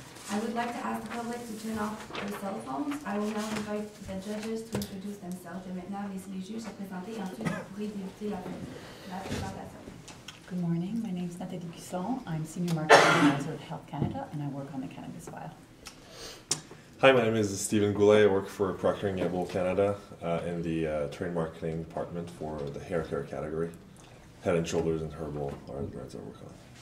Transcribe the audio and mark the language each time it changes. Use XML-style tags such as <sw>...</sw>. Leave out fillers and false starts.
<en>I would like to ask the public to turn off their cell phones. I will now invite the judges to introduce themselves.</en> <fr>Et maintenant, laissez les juges se présenter et ensuite vous pourrez débuter la présentation.</fr> <en>Good morning, my name is Nathalie Buisson. I'm Senior Marketing Advisor at Health Canada and I work on the cannabis file. Hi, my name is Stephen Goulet. I work for Procter & Gamble Canada in the trade marketing department for the hair care category. Head and Shoulders and Herbal are the brands I work on.</en>